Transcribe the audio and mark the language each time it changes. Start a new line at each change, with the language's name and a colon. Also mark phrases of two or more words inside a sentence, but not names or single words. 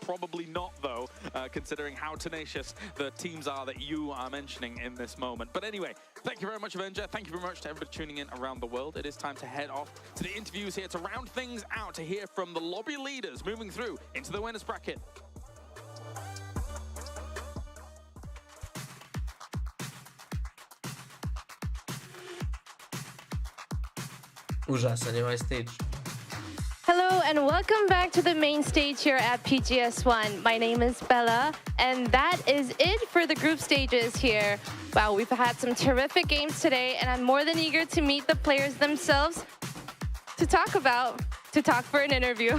English: Probably not, though, considering how tenacious the teams are that you are mentioning in this moment. But anyway, thank you very much, Avenger. Thank you very much to everybody tuning in around the world. It is time to head off to the interviews here to round things out, to hear from the lobby leaders moving through into the winners bracket.
Croatian: Užasan je ovaj stage.
English: Hello and welcome back to the main stage here at PGS1. My name is Bella and that is it for the group stages here. Wow, we've had some terrific games today and I'm more than eager to meet the players themselves to talk for an interview.